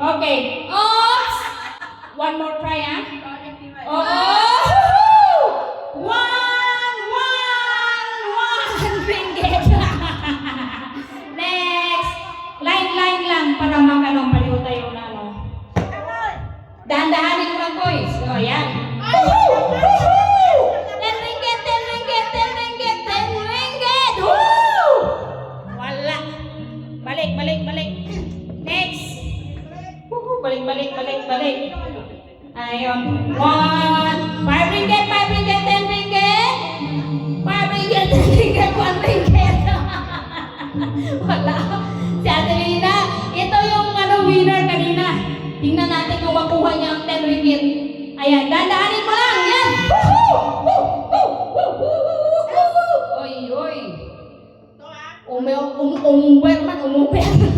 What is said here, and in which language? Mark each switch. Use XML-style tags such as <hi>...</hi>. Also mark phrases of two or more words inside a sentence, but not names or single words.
<en>Okay. Oops! One more try, ha? Oh! One ringgit. Next.</en> <tl>Line lang para magano paliw tayo na, no? Dahan-dahanin mo lang, boys. O, yan.</tl> <en>10 ringgit, 10 ringgit, 10 ringgit, 10 ringgit.</en> <tl>Woo! Wala. Balik. Next. Balik. Ayun. 1.</tl> <en>5 ringgit, 5 ringgit, 10 ringgit. 5 ringgit, 10 ringgit, 1 ringgit.</en> <tl>Wala. Si Adelina, ito yung winner kanina. Tingnan natin kung makuha niya ang 10 ringgit. Ayan, dandahanin mo lang. Yan. Oy. Umuwer man, umuwer.</tl>